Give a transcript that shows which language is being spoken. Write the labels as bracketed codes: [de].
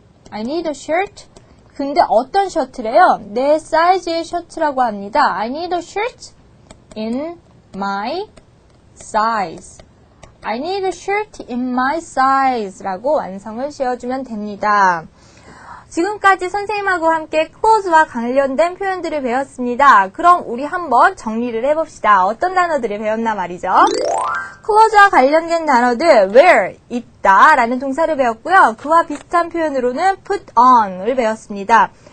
[en] I need a shirt. [ko] 근데 어떤 셔츠래요? 내 사이즈의 셔츠라고 합니다. [en] I need a shirt in my size. I need a shirt in my size [ko] 라고 완성을 지어주면 됩니다. 지금까지 선생님하고 함께 close와 관련된 표현들을 배웠습니다. 그럼 우리 한번 정리를 해봅시다. 어떤 단어들을 배웠나 말이죠. close와 관련된 단어들 wear, 입다 라는 동사를 배웠고요. 그와 비슷한 표현으로는 put on을 배웠습니다.